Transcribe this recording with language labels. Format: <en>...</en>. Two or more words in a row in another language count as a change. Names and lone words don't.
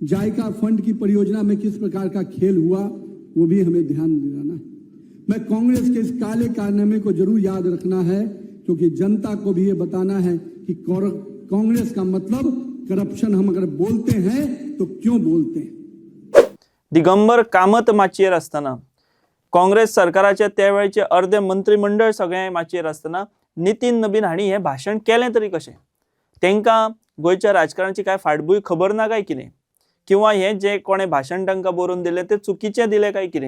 <hi>जायका फंड की परियोजना में किस प्रकार का खेल हुआ वो भी हमें ध्यान दिलाना है। मैं कांग्रेस के इस काले कारनामे को जरूर याद रखना है क्योंकि जनता को भी ये बताना है कि कांग्रेस का मतलब करप्शन हम अगर बोलते हैं तो क्यों बोलते हैं।</hi> <kok>दिगंबर कामत माचयेर आसतना, काँग्रेस सरकाराचे त्या वेळचे अर्धे मंत्रिमंडळ सगळे माचयेर आसतना नितीन नबीन हांणी हें भाशण केलें तरी कशें? तांकां गोंयच्या राजकारणाची काय फाटभूंय खबर ना काय कितें? किंवा हें जे कोणें भाशण तांकां बरोवन दिलें तें चुकीचें दिलें काय कितें?</kok>